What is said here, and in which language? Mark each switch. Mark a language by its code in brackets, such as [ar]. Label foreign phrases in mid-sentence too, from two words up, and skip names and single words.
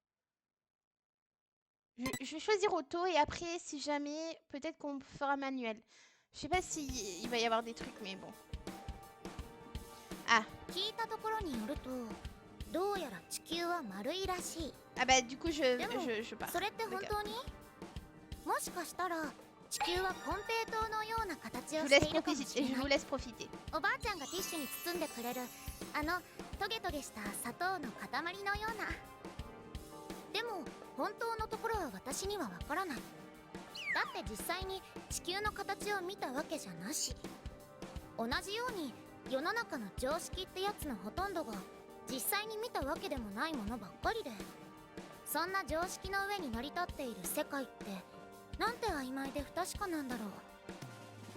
[fr] Je vais choisir auto et après, si jamais, peut-être qu'on fera manuel. Je sais pas si il va y avoir des trucs, mais bon. Ah. Ah bah du coup je pars. [ja] 地球はコンペイトウのような形をしているかもしれない。 [fr] Je vous laisse profiter. [ja] おばあちゃんがティッシュに包んでくれるあのトゲトゲした砂糖の塊のような。でも本当のところは私にはわからない。だって実際に地球の形を見たわけじゃなし。同じように世の中の常識ってやつのほとんどが実際に見たわけでもないものばっかりで、そんな常識の上に成り立っている世界ってなんて曖昧で不確かなんだろう。